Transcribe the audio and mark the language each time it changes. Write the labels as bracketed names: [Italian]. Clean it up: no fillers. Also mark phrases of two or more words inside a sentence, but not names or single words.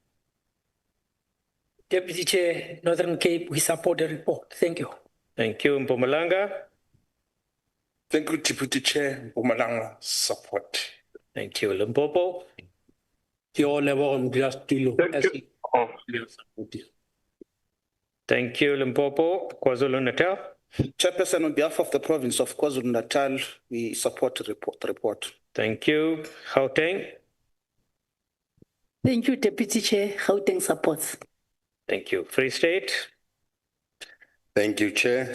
[English] Deputy Chair, Northern Cape, we support the report. Thank you. Thank you. Mpumalanga. Thank you, Deputy Chair. Mpumalanga, support. Thank you. Limpopo. Thank you, Limpopo. KwaZulu-Natal. Chairperson, on behalf of the province of KwaZulu-Natal, we support the report. Thank you. Gauteng. Thank you, Deputy Chair. Gauteng supports. Thank you. Free State. Thank you, Chair.